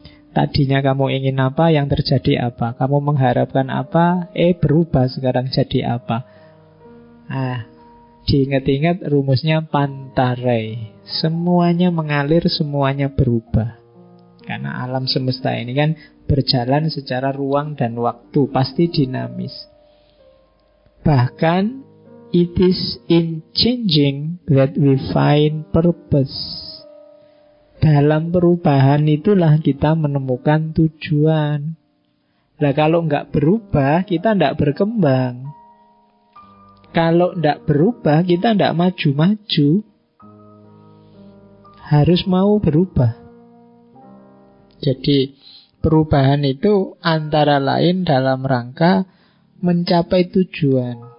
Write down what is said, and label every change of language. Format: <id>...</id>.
<id>Tadinya kamu ingin apa, yang terjadi apa. Kamu mengharapkan apa, berubah sekarang jadi apa. Diingat-ingat rumusnya Pantarei. Semuanya mengalir, semuanya berubah. Karena alam semesta ini kan berjalan secara ruang dan waktu, pasti dinamis. Bahkan</id> <en>it is in changing that we find purpose.</en> <id>Dalam perubahan itulah kita menemukan tujuan. Nah kalau nggak berubah, kita nggak berkembang. Kalau tidak berubah, kita tidak maju-maju. Harus mau berubah. Jadi perubahan itu antara lain dalam rangka mencapai tujuan.</id>